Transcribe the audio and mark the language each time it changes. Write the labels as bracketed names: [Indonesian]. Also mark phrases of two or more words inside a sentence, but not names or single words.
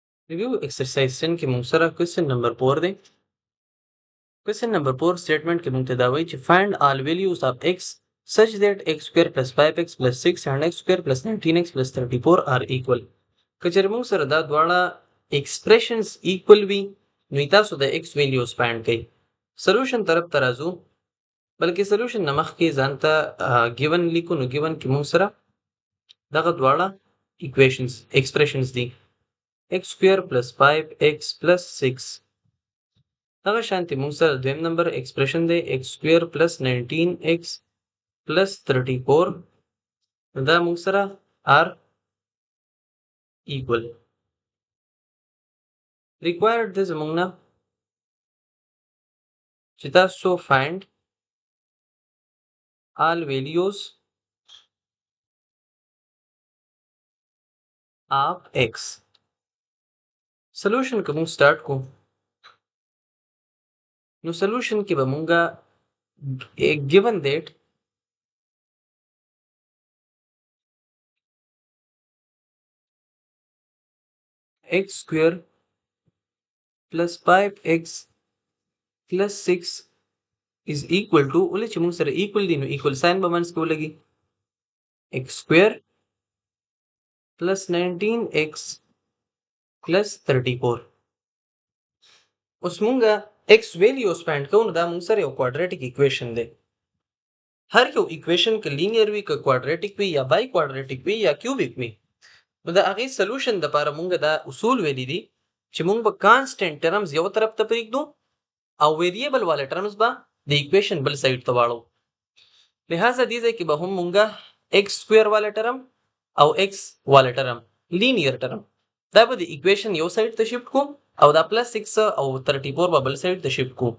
[English] review exercise [Pashto] 10 کې موږ سره [English] question number [Pashto] 4 دی. [English] question number [Pashto] 4 سټیټمنټ کې موږ ته دا وایي چې [English] find all values of x such that x square plus 5x plus 6 and x square plus 19x plus 34 are equal. [Pashto] که چېرې موږ سره دا دواړه [English] expressions equal [Pashto] وي نو تاسو د [English] x values find [Pashto] کړئ. سولوشن طرف ته راځو، بلکې سولوشن نه مخکې ځان ته ګیون لیکو. نو ګیون کې موږ سره دغه دواړه [English] equations expressions [Pashto] دي [English] x square plus 5x plus 6. [Pashto] دغه شانتي موږ سره دویم [English] number expression [Pashto] دی [English] x square plus 19x plus 34. [Pashto] دا موږ سره [English] are equal. [Pashto] required دی زموږ نه چې تاسو [English] find all values of x. [Pashto] سولوشن که موږ سٹارټ کو نو سولوشن کې به مونږه [English] given that x square plus 5x plus 6 is equal to [Pashto] ولې چې مونږ سره equal دي نو [English] equal sign [Pashto] به منځ کې ولګي [English] x square plus 19x plus 34. [Pashto] اوس مونږه [English] x values find [Pashto] کوو نو دا مونږ سره یو [English] quadratic equation [Pashto] دی. هر یو equation که linear وي که quadratic وي یا [English] by quadratic [Pashto] وي یا cubic وي نو د هغې سولوشن دپاره مونږ دا اصول ویلي دي چې مونږ به [English] constant terms [Pashto] یو طرف ته پرېږدو او ویریبل والا ټرمز به د ایکویشن بل سایډ ته واړو. لہذا دې ځای کې به هم مونږه [English] x square [Pashto] والا ټرم او x والا [English] term linear term [Pashto] دا به د ایکویشن یو سایډ ته شفټ کو او دا [English] plus 6 [Pashto] او 34 به بل سایډ ته شفټ کو.